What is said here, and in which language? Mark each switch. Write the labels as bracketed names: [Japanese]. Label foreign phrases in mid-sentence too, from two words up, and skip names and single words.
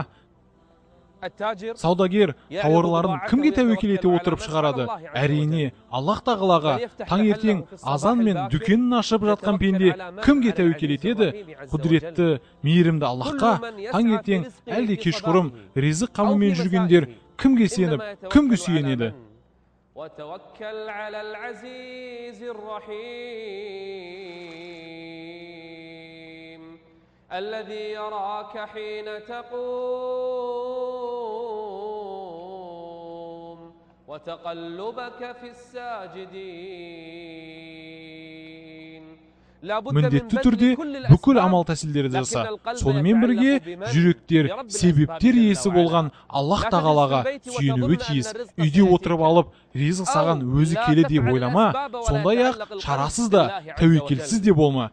[Kazakh] Саудагер тауарларын кімге тәуекел ете отырып шығарады? Әрине, Аллах тағалаға. Таңертең азан мен дүкенін ашып жатқан пенде кімге тәуекел етеді? Құдіретті, мейірімді Аллахқа. Таңертең әлде кешқұрым ризық қамымен жүргендер кімге сеніп, кімге сүйенеді? [Arabic] وتوكل على العزيز الرحيم الذي يراك حين تقوم وتقلبك في الساجدين. [Kazakh] Міндетті түрде бүкіл амал тәсілдерді жаса. Сонымен бірге жүректер, себептер иесі болған Аллах тағалаға сүйенуі тиіс. Үйде отырып алып, ризық саған өзі келе деп ойлама, сондай-ақ шарасыз да, тәуекелсіз де болма.